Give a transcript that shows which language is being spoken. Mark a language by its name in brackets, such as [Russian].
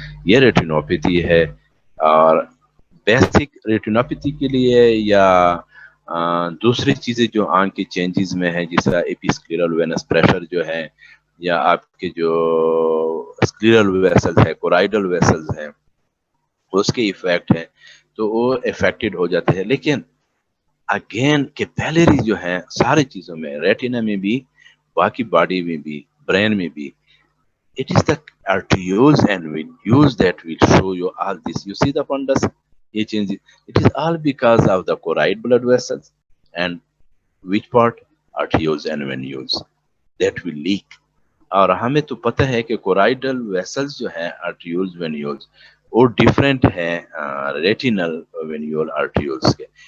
[Urdu] یہ ریٹینوپیتھی ہے. اور بیسک ریٹینوپیتھی کے لیے یا دوسری چیزیں جو آنکھ کی چینجز میں ہیں, جس طرح ایپیسکلیرل وینس پریشر جو ہے, یا آپ کے جو اسکلیرل ویسلز ہے, کورائڈل ویسلز ہیں, اس کے ایفیکٹ ہیں, تو وہ افیکٹڈ ہو جاتے ہیں. لیکن اگین کیپیلری جو ہیں سارے چیزوں میں, ریٹینا میں بھی, باقی باڈی میں بھی, برین میں بھی, [English] it is the arterioles and venules that will show you all this. You see the fundus, یہ changes. It is all because of the choroid blood vessels and which part, arterioles and venules that will leak. [Urdu] اور ہمیں تو پتہ ہے کہ choroidal vessels جو ہیں, arterioles venules, وہ ڈفرینٹ ہیں ریٹینل وینیول arterioles کے.